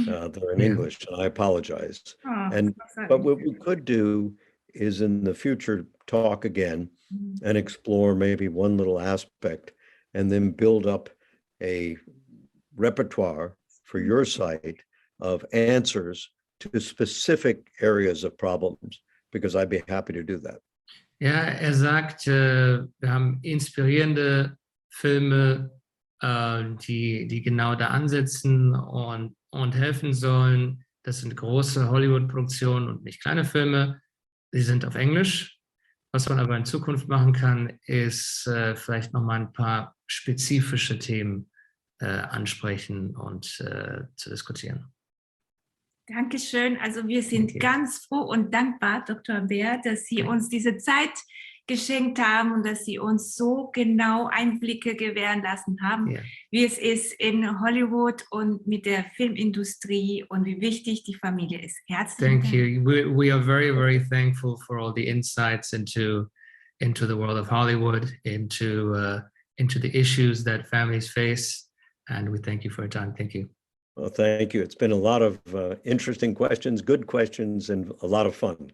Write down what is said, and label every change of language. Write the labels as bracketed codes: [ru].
[en] They're in English, and I apologize. But what we could do is in the future talk again and explore maybe one little aspect and then build up a repertoire for your site of answers to specific areas of problems, because I'd be happy to do that. [de] Ja, sagt, wir haben inspirierende Filme, die genau da ansetzen und helfen sollen. Das sind große Hollywood-Produktionen und nicht kleine Filme. Sie sind auf Englisch. Was man aber in Zukunft machen kann, ist vielleicht nochmal ein paar spezifische Themen ansprechen und zu diskutieren. Dankeschön. Also wir sind ganz froh und dankbar, Dr. Baehr, dass Sie uns diese Zeit geschenkt haben und dass Sie uns so genau Einblicke gewähren lassen haben, wie es ist in Hollywood und mit der Filmindustrie und wie wichtig die Familie ist. Herzlichen Dank. [en] Thank you. We are very, very thankful for all the insights into the world of Hollywood, into the issues that families face, and we thank you for your time. Thank you. Well, thank you. It's been a lot of interesting questions, good questions, and a lot of fun.